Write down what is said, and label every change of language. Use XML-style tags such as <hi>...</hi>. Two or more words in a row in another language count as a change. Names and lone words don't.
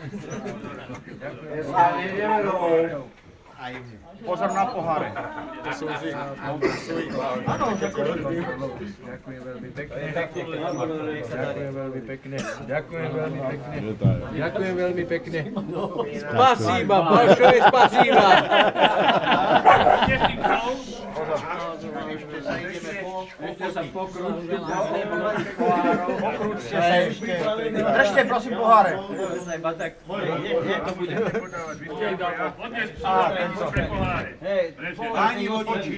<sk>Aj mne. Pozor na poháre. Ďakujem veľmi pekne.</sk> <ru>Spasiba, большое spasiba.</ru> <sk>Ešte sa ideme Okrúťte sa ešte. Držte prosím poháre. Páni vodiči,</sk>